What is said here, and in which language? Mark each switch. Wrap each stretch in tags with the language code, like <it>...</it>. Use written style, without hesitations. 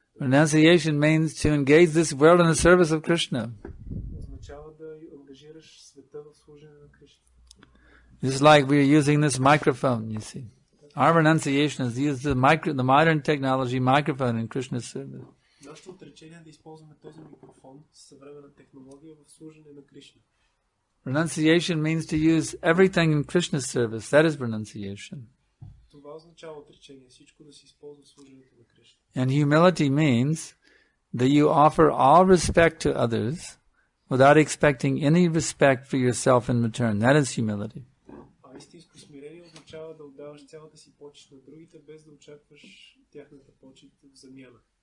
<en>Renunciation means to engage this world in the service of Krishna.</en> <bg>Означава да ангажираш света в служене на Кришна.</bg> <en>Just like we're using this microphone, you see. Our renunciation is to use the modern technology microphone in Krishna's service.</en> <bg>Нашето отречение е да използваме този микрофон с съвременна технология в служене на Кришна.</bg> <en>Renunciation means to use everything in Krishna's service. That is renunciation.</en> <bg>Това означава отречение, всичко да се използва в служенето на Кришна.</bg> <en>And humility means that you offer all respect to others without expecting any respect for yourself in return. That is humility.</en> <bg>А истинско смирение означава да отдаваш цялата си почит на другите, без да очакваш тяхната почит в замяна.</bg>